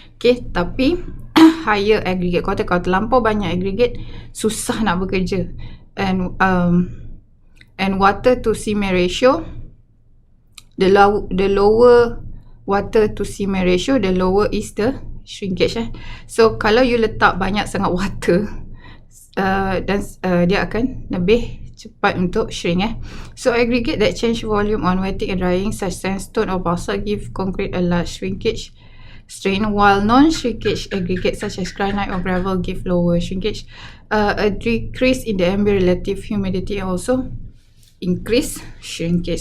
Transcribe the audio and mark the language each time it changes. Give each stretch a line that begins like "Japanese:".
Malay: Okay, tapi higher aggregate, kalau terlampau banyak aggregate, susah nak bekerja.
English: And water to cement ratio, the lower water to cement ratio, the lower is the shrinkage.
Malay: So kalau you letak banyak sangat water, dan dia akan lebih cepat untuk shrink.
English: So aggregate that change volume on wetting and drying, such sandstone or basalt, give concrete a large shrinkage strain, while non-shrinkage aggregate such as granite or gravel give lower shrinkage. A decrease in the ambient relative humidity also increase shrinkage.